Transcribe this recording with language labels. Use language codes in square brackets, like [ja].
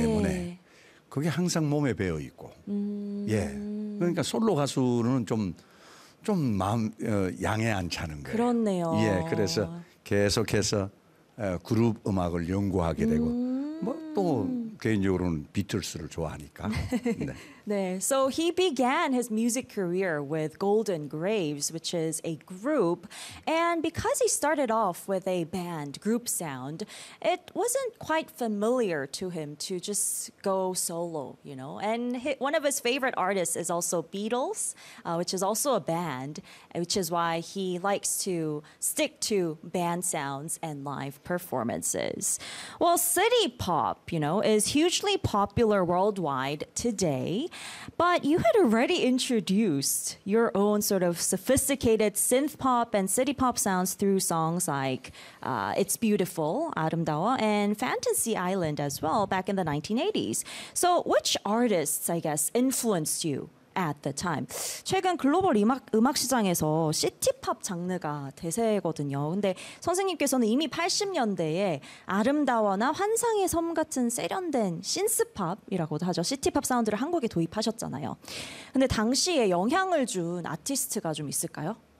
[ko] 때문에 그게 항상 몸에 배어 있고 예. 그러니까 솔로 가수는 좀 마음 양해 안 차는 거예요. 그렇네요. 예, 그래서 계속해서 그룹 음악을 연구하게 되고 뭐 또 개인적으로는 비틀스를 좋아하니까. 네. 네. [en] So he began his music career with Golden Graves, which is a group. And because he started off with a band group sound, it wasn't quite familiar to him to just go solo, you know. And one of his favorite artists is also Beatles, which is also a band, which is why he likes to stick to band sounds and live performances. Well, city pop, you know, is hugely popular worldwide today. But you had already introduced your own sort of sophisticated synth pop and city pop sounds through songs like It's Beautiful, 아름다워, and Fantasy Island as well back in the 1980s. So which artists, I guess, influenced you at the time? [ko] 최근 글로벌 음악 시장에서 시티팝 장르가 대세거든요. 근데 선생님께서는 이미 80년대에 아름다워나 환상의 섬 같은 세련된 신스팝이라고도 하죠. 시티팝 사운드를 한국에 도입하셨잖아요. 근데 당시에 영향을 준 아티스트가 좀 있을까요?